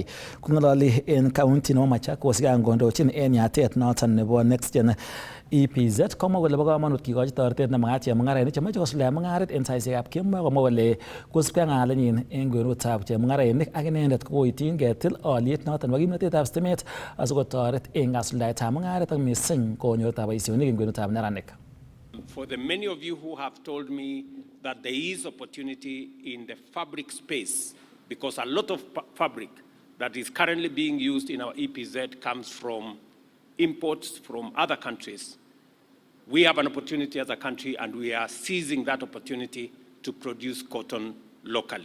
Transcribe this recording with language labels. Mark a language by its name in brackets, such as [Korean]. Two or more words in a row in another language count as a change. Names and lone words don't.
[Kalenjin] Kong'ololi en county nebo Machakos kangondochin en yatet noton nebo Next Gen EPZ komwa kole bo kamanut kikochi toretet nemakat chemung'arainik chemoche kosuldae mung'aret en saisiekab kemboi, komwa kole kosubkei ak ng'alenyin en kwenutab chemung'arainik ak inendet koityin ketil aliet noton nebo kimnatetab sitimet asikotoret en kasuldaetab mung'aret ak mising konyortab boisionik en kwenutab neranik. [English] For the many of you who have told me that there is opportunity in the fabric space, because a lot of fabric that is currently being used in our EPZ comes from imports from other countries. We have an opportunity as a country, and we are seizing that opportunity to produce cotton locally.